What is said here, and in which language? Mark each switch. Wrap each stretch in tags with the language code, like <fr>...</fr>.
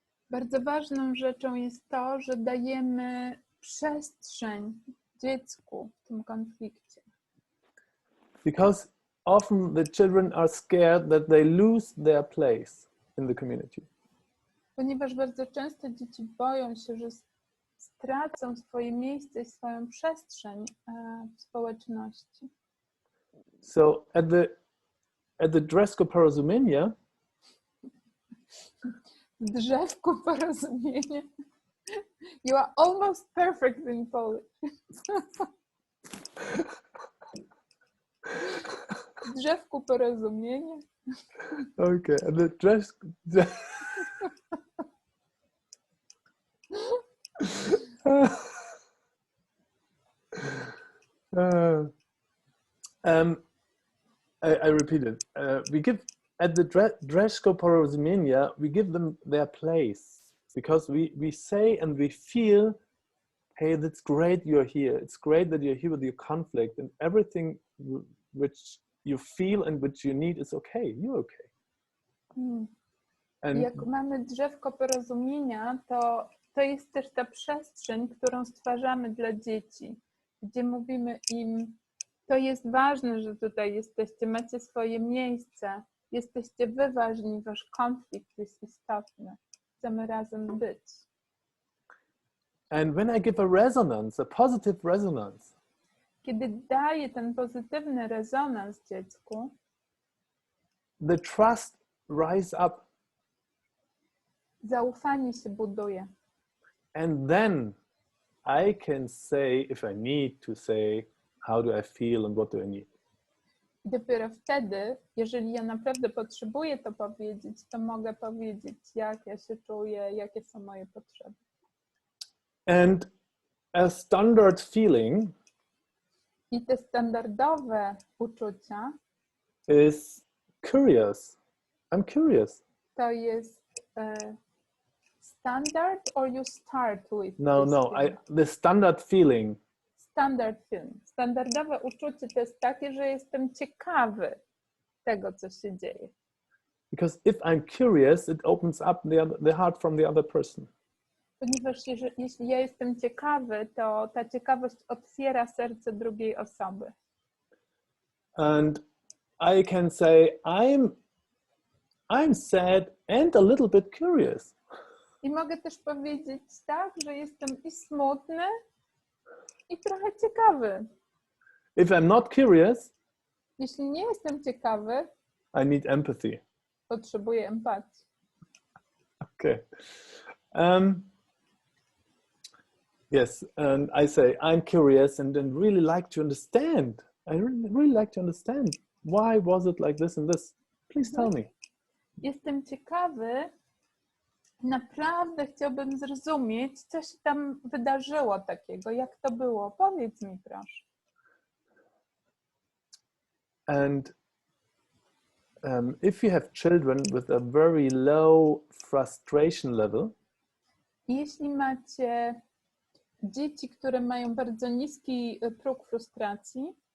<pl>Bardzo ważną rzeczą jest to, że dajemy przestrzeń dziecku w tym konflikcie.</pl> <en>Because often the children are scared that they lose their place in the community.</en> <pl>Ponieważ bardzo często dzieci boją się, że stracą swoje miejsce i swoją przestrzeń w społeczności.</pl> <en>So at the Drzewko Porozumienia,</en> <pl>Drzewku Porozumienia.</pl> <en>You are almost perfect in Polish.</en> <pl>Drzewku Porozumienia.</pl> <en>okay, at the I repeat it. We give at the Drzewko Porozumienia, we give them their place because we say and we feel, hey, that's great you're here. It's great that you're here with your conflict, and everything which you feel and which you need is okay. You're okay. And</en> <pl>jak mamy Drzewko Porozumienia, to jest też ta przestrzeń, którą stwarzamy dla dzieci, gdzie mówimy im, to jest ważne, że tutaj jesteście, macie swoje miejsce, jesteście wy ważni, wasz konflikt jest istotny, chcemy razem być.</pl> <en>And when I give a resonance, a positive resonance,</en> <pl>kiedy daję ten pozytywny rezonans dziecku,</pl> <en>the trust rise up.</en> <pl>Zaufanie się buduje.</pl> <en>And then I can say, if I need to say, how do I feel and what do I need?</en> <pl>I dopiero wtedy, jeżeli ja naprawdę potrzebuję to powiedzieć, to mogę powiedzieć, jak ja się czuję, jakie są moje potrzeby.</pl> <en>And a standard feeling</en> <pl>I te standardowe uczucia</pl> <en>is curious. I'm curious.</en> <pl>to jest</pl> <en>standard or you start with? No, the standard feeling. Standard feeling.</en> <pl>Standardowe uczucie to jest takie, że jestem ciekawy tego, co się dzieje.</pl> <en>Because if I'm curious, it opens up the heart from the other person.</en> <pl>Ponieważ jeśli ja jestem ciekawy, to ta ciekawość otwiera serce drugiej osoby.</pl> <en>And I can say, I'm sad and a little bit curious.</en> <pl>I mogę też powiedzieć tak, że jestem i smutny, i trochę ciekawy.</pl> <en>If I'm not curious,</en> <pl>Jeśli nie jestem ciekawy,</pl> <en>I need empathy.</en> <pl>potrzebuję empatii.</pl> <en>Okay. Yes, and I say, I'm curious and really like to understand. I really like to understand. Why was it like this and this? Please tell me.</en> <pl>Jestem ciekawy, naprawdę chciałbym zrozumieć, co się tam wydarzyło takiego, jak to było. Powiedz mi, proszę.</pl> <en>And if you have children with a very low frustration level,</en> <pl>Jeśli macie dzieci, które mają bardzo niski próg frustracji,</pl>